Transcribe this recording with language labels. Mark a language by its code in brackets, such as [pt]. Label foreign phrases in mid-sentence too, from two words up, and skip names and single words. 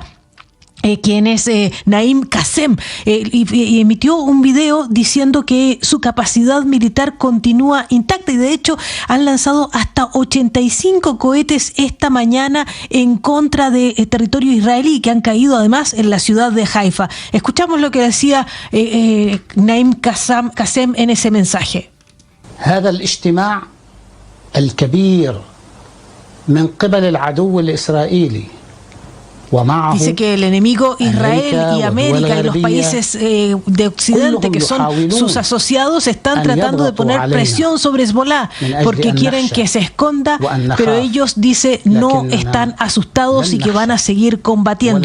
[es] Quien es Naim Qassem, y emitió un video diciendo que su capacidad militar continúa intacta, y de hecho han lanzado hasta 85 cohetes esta mañana en contra de territorio israelí, que han caído además en la ciudad de Haifa. Escuchamos lo que decía Naim Qassem en ese mensaje. [ar] هذا الاجتماع الكبير من قبل العدو الإسرائيلي. [es] Dice que el enemigo Israel y América y los países de Occidente, que son sus asociados, están tratando de poner presión sobre Hezbolá porque quieren que se esconda, pero ellos, dice, no están asustados y que van a seguir combatiendo.